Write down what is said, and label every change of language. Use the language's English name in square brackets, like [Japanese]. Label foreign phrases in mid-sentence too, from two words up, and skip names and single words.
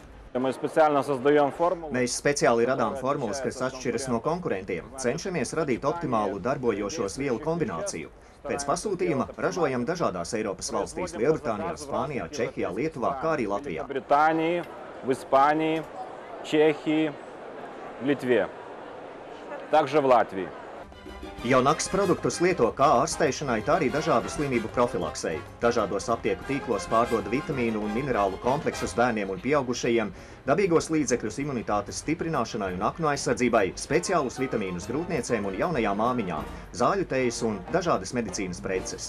[Latvian] Mēs speciāli radām formulas, kas atšķiras no konkurentiem. Cenšamies radīt optimālu darbojošos vielu kombināciju. Pēc pasūtījuma ražojam dažādās Eiropas valstīs – Lielbritānijā, Spānijā, Čehijā, Lietuvā, kā arī Latvijā. [Russian] Britānija, Ispānija, Čehija, Litvija. Также в Латвии. [Latvian] Yonax produktus lieto kā ārstēšanai, tā arī dažādu slimību profilaksei. Dažādos aptieku tīklos pārdod vitamīnu un minerālu kompleksus bērniem un pieaugušajiem, dabīgos līdzekļus imunitātes stiprināšanai un aknu aizsardzībai, speciālus vitamīnus grūtniecēm un jaunajām māmiņām, zāļu tejas un dažādas medicīnas preces.